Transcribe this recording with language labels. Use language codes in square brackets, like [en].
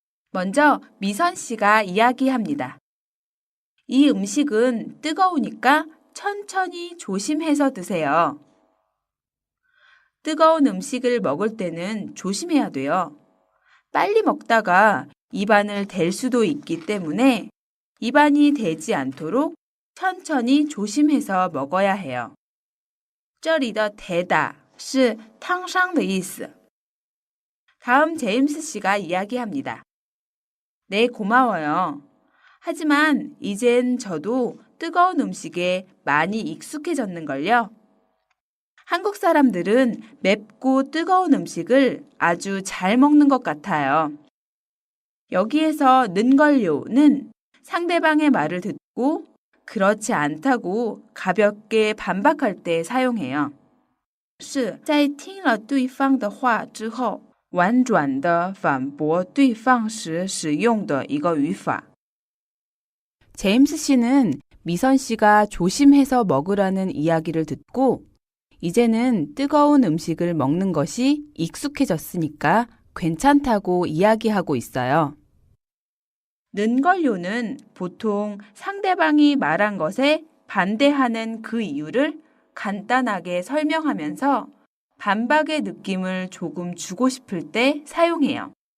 [ko] 먼저 미선 씨가 이야기합니다. 이 음식은 뜨거우니까 천천히 조심해서 드세요. 뜨거운 음식을 먹을 때는 조심해야 돼요. 빨리 먹다가 입안을 댈 수도 있기 때문에 입안이 대지 않도록 천천히 조심해서 먹어야 해요. [zh] 这里的대다是烫伤的意思. [ko] 다음 제임스 씨가 이야기합니다. 네, 고마워요. 하지만 이젠 저도 뜨거운 음식에 많이 익숙해졌는걸요. 한국 사람들은 맵고 뜨거운 음식을 아주 잘 먹는 것 같아요. 여기에서 는걸요는 상대방의 말을 듣고 그렇지 않다고 가볍게 반박할 때 사용해요. [zh] 是在听了对方的话之后婉转地反驳对方时使用的一个语法. [ko] 제임스 씨는 미선 씨가 조심해서 먹으라는 이야기를 듣고 이제는 뜨거운 음식을 먹는 것이 익숙해졌으니까 괜찮다고 이야기하고 있어요. 는걸요는 보통 상대방이 말한 것에 반대하는 그 이유를 간단하게 설명하면서 반박의 느낌을 조금 주고 싶을 때 사용해요.